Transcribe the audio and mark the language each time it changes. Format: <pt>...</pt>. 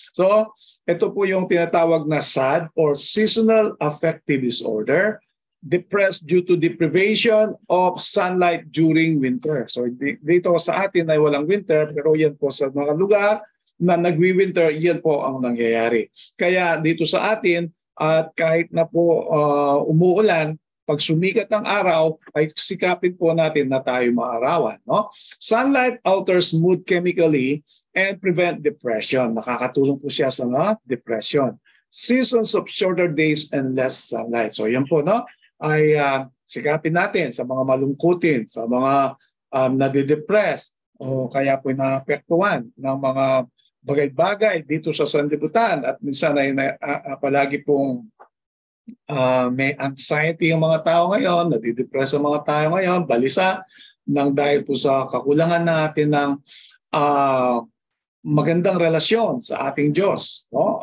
<en>So,</en> <tl>ito po yung tinatawag na</tl> <en>SAD or Seasonal Affective Disorder, depressed due to deprivation of sunlight during winter.</en> <tl>So, dito sa atin ay walang winter, pero yan po sa mga lugar na nagwi-winter, yan po ang nangyayari. Kaya dito sa atin, at kahit na po umuulan, pag sumikat ang araw, ay sikapin po natin na tayo maarawan. No?</tl> <en>Sunlight alters mood chemically and prevent depression.</en> <tl>Nakakatulong po siya sa depression.</tl> <en>Seasons of shorter days and less sunlight.</en> <tl>So yan po, no? Ay sikapin natin sa mga malungkutin, sa mga nadidepress, o kaya po naapektuhan ng mga bagay-bagay dito sa sanlibutan at minsan ay palagi pong may anxiety ang mga tao ngayon, nadidepress ang mga tao ngayon, balisa nang dahil po sa kakulangan natin ng magandang relasyon sa ating Diyos. No?</tl>